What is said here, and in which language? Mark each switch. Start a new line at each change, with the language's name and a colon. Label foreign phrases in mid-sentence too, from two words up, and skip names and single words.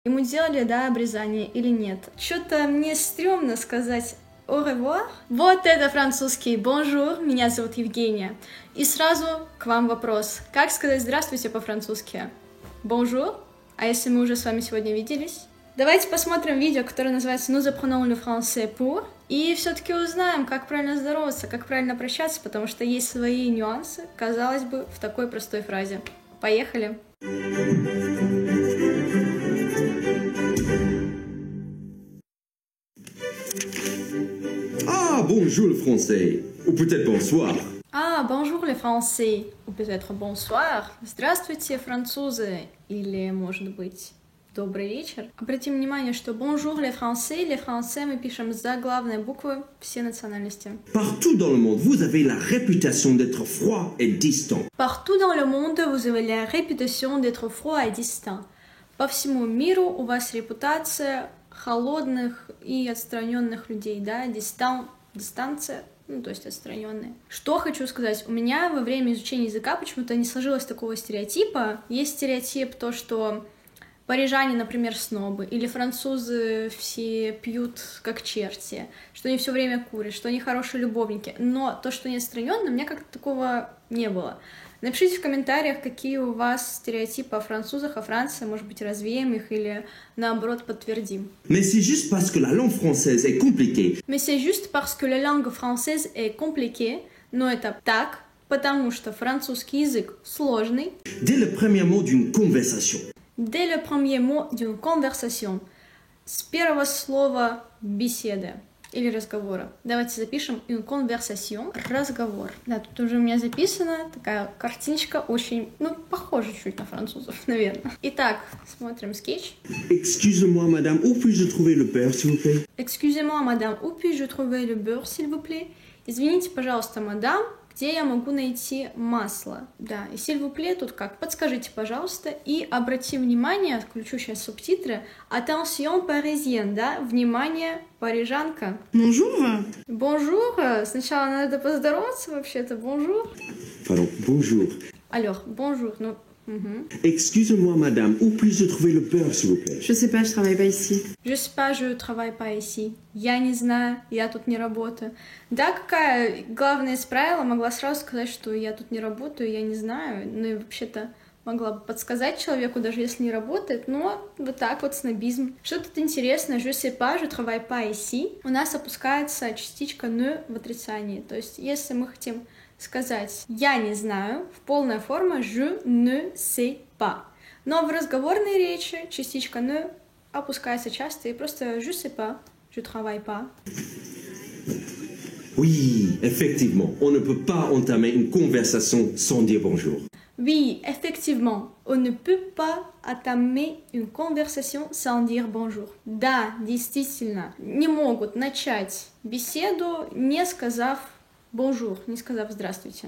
Russian: Ему делали, да, обрезание или нет. Что-то мне стрёмно сказать
French: au revoir.
Russian: Вот это французский bonjour, меня зовут Евгения. И сразу к вам вопрос. Как сказать здравствуйте по-французски? Bonjour? А если мы уже с вами сегодня виделись? Давайте посмотрим видео, которое называется «Nous apprenons le français pour», и все-таки узнаем, как правильно здороваться, как правильно прощаться, потому что есть свои нюансы, казалось бы, в такой простой фразе. Поехали!
French: Ah, bonjour le français, ou peut-être bonsoir. Ah, bonjour les français, ou peut-être bonsoir.
Russian: Здравствуйте, французы, или, может быть, добрый вечер. Обратим внимание, что
French: bonjour les français
Russian: мы пишем заглавные буквы, все национальности.
French: Partout dans le monde, vous avez la réputation d'être froid et distant. Partout dans le monde, vous avez la réputation d'être froid et distant.
Russian: По всему миру у вас репутация холодных и отстраненных людей, да, дистанция, ну, то есть отстраненные. Что хочу сказать, у меня во время изучения языка почему-то не сложилось такого стереотипа. Есть стереотип то, что парижане, например, снобы, или французы все пьют как черти, что они все время курят, что они хорошие любовники. Но то, что они отстраненные, у меня как-то такого не было. Напишите в комментариях, какие у вас стереотипы о французах, о Франции, может быть, развеем их или, наоборот, подтвердим.
French: Mais c'est juste parce que la langue française est compliquée. Mais c'est juste parce que la langue française est compliquée,
Russian: но это так, потому что французский язык сложный.
French: Dès le premier mot d'une conversation. Dès le premier mot d'une conversation.
Russian: С первого слова беседы. Или разговора. Давайте запишем
French: une conversation,
Russian: разговор. Да, тут уже у меня записана такая картиночка, очень, похожа чуть на французов, наверное. Итак, смотрим скетч.
French: Excusez-moi, madame, où puis-je trouver le beurre, s'il vous plaît? Excusez-moi, madame, où puis-je trouver le beurre, s'il vous plaît?
Russian: Извините, пожалуйста, мадам, где я могу найти масло? Да, и
French: s'il vous plaît
Russian: тут как? Подскажите, пожалуйста, и обратим внимание, отключу сейчас субтитры.
French: Attention parisienne,
Russian: да, внимание, парижанка.
French: Bonjour. Bonjour,
Russian: сначала надо поздороваться вообще-то, bonjour.
French: Pardon, bonjour. Alors, bonjour, Excusez-moi, madame, où puis-je trouver le beurre, s'il vous plaît? Je sais pas, je travaille pas ici. Je sais pas, je travaille pas ici.
Russian: Я не знаю, я тут не работаю. Да, какая главное из правила, могла сразу сказать, что я тут не работаю, я не знаю. Ну и вообще-то могла бы подсказать человеку, даже если не работает, но вот так вот снобизм. Что тут интересно,
French: je sais pas, je travaille pas ici,
Russian: у нас опускается частичка ne в отрицании. То есть, если мы хотим сказать «я не знаю», в полная форма
French: «je ne sais pas».
Russian: Но в разговорной речи частичка «ne» опускается часто и просто
French: «je sais pas», «je travaille pas». Oui, effectivement, on ne peut pas entamer une conversation sans dire bonjour. Oui, effectivement, on ne peut pas entamer une conversation sans dire bonjour.
Russian: Да, действительно, не могут начать беседу, не сказав bonjour, не сказав здравствуйте.